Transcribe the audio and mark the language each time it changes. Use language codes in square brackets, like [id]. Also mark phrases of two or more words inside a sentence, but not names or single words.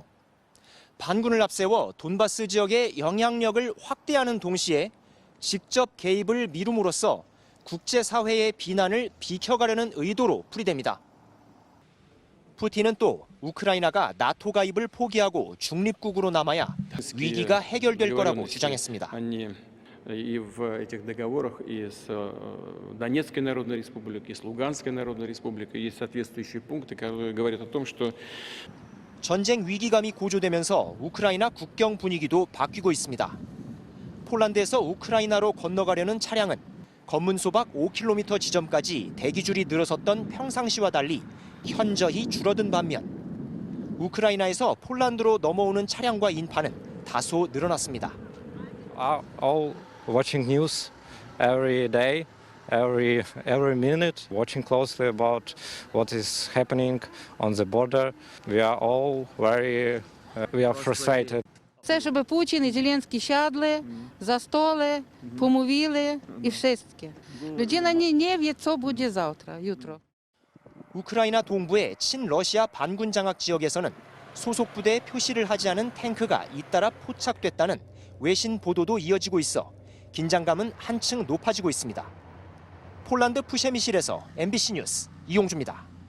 [ko] 반군을 앞세워 돈바스 지역의 영향력을 확대하는 동시에 직접 개입을 미룸으로써 국제사회의 비난을 비켜가려는 의도로 풀이됩니다. 푸틴은 또 우크라이나가 나토 가입을 포기하고 중립국으로 남아야 위기가 해결될 거라고 주장했습니다. [ru] И в этих договорах и с Донецкой Народной Республикой, и с Луганской Народной Республикой есть соответствующие пункты, которые говорят о том, что [ko] 전쟁 위기감이 고조되면서 우크라이나 국경 분위기도 바뀌고 있습니다. 폴란드에서 우크라이나로 건너가려는 차량은 검문소박 5km 지점까지 대기줄이 늘어섰던 평상시와 달리 현저히 줄어든 반면 우크라이나에서 폴란드로 넘어오는 차량과 인파는 다소 늘어났습니다. [en] All watching news every day, every minute, watching closely about what is happening on the border. We are frustrated. [uk] Це, щоб Путін і Зеленський сядли за столи, помовили і wszystkie. [pl] Людина nie wie, co będzie завтра, jutro. [ko] 우크라이나 동부의 친러시아 반군 장악 지역에서는 소속 부대에 표시를 하지 않은 탱크가 잇따라 포착됐다는 외신 보도도 이어지고 있어 긴장감은 한층 높아지고 있습니다. 폴란드 푸셰미실에서 MBC 뉴스 이용주입니다.